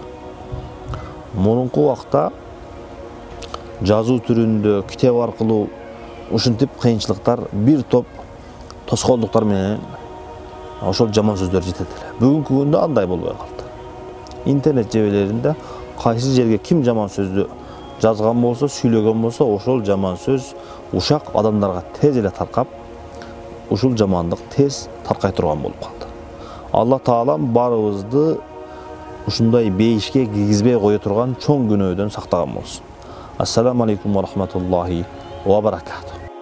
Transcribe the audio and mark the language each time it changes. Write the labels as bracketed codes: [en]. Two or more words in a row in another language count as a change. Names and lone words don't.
[ky] Мурунку убакта жазуу түрүндө, китеп аркылуу ушинтип кыйынчылыктар, бир топ тоскоолдуктар менен ошол жаман сөздөр жетет эле. Бүгүнкү күндө андай болбой калды. Интернет жебелеринде кайсы жерге ким жаман сөздү жазган болсо, сүйлөгөн болсо, ошол жаман сөз ушак адамдарга тез эле таркап, ушул жамандык тез таркай турган болуп калды. Allah Taala barыбызды ушундай бейишке киргизбей кое турган чоң күнөөдөн сактаган болсун. [ar] السلام عليكم ورحمة الله وبركاته.